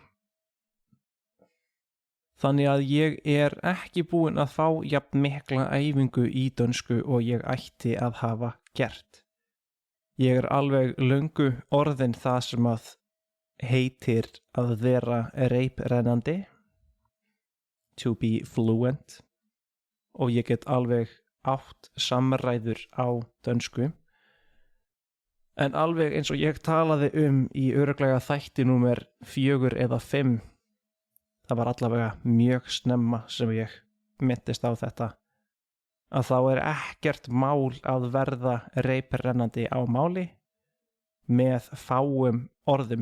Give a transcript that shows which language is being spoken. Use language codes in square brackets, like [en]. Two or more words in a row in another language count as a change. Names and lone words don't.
[is] Þannig að ég ekki búinn að fá jafn mikla æfingu í dönsku og ég ætti að hafa gert. Ég alveg löngu orðin það sem að heitir að vera reiprennandi, [en] to be fluent, [is] og ég get alveg átt samræður á dönsku. En alveg eins og ég talaði í örugglega þætti númer 4 eða 5, það var allavega mjög snemma sem ég minntist á þetta, að þá ekkert mál að verða reiprennandi á máli með fáum orðum.